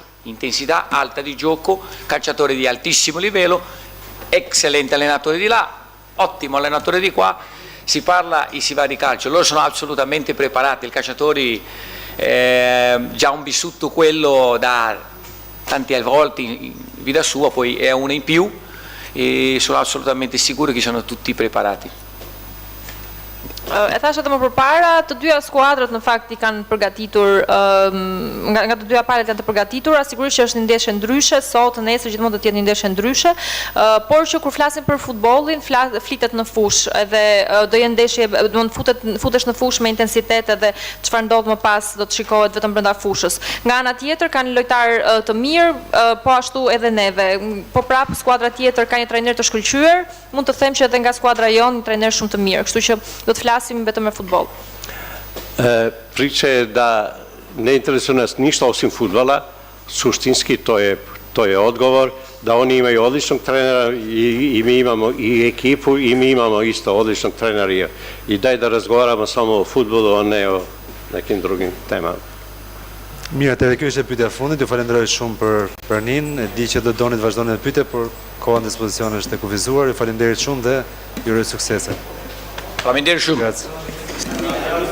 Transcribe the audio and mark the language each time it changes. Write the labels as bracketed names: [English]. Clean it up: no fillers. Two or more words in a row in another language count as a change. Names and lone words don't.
[Italian] Intensità alta di gioco, calciatore di altissimo livello, eccellente allenatore di là, ottimo allenatore di qua, si parla e si va di calcio, loro sono assolutamente preparati, i calciatori già hanno vissuto quello da tante volte in vita sua, poi è una in più e sono assolutamente sicuro che sono tutti preparati. [Albanian] E thashë edhe më përpara, të dyja skuadrat në fakt i kanë përgatitur, nga të dyja palët janë të përgatitura, sigurisht që është një ndeshje ndryshe, sot, nesër gjithmonë do të jetë një ndeshje ndryshe, por që kur flasim për futbollin, flitet në fush, edhe do jenë ndeshje, do të futesh në fush me intensitet edhe çfarë ndodh më pas do të shikohet vetëm brenda fushës. Nga ana tjetër kanë lojtar të mirë, po ashtu edhe neve. Po prap skuadra tjetër ka një trajner të shkëlqyer, mund të them që edhe nga skuadra jon një trajner shumë të mirë, kështu që do të flasim vetëm me futboll. [Serbian] Priče da ne interesuje nas ništa osim fudbala, suštinski to je odgovor, da oni imaju odličnog trenera i mi imamo i ekipu i mi imamo isto odličnog trenera i daj da razgovaramo samo o fudbalu, a ne o nekim drugim temama. [Albanian] Mirë, atëherë kjo ishte pyetja e fundit. Ju falenderoj shumë për pranin. E di që do doni të vazhdoni me pyetje, por koha në dispozicion është e kufizuar. Ju falenderit shumë dhe ju uroj suksese. Faleminderit shumë. [Italian] Grazie.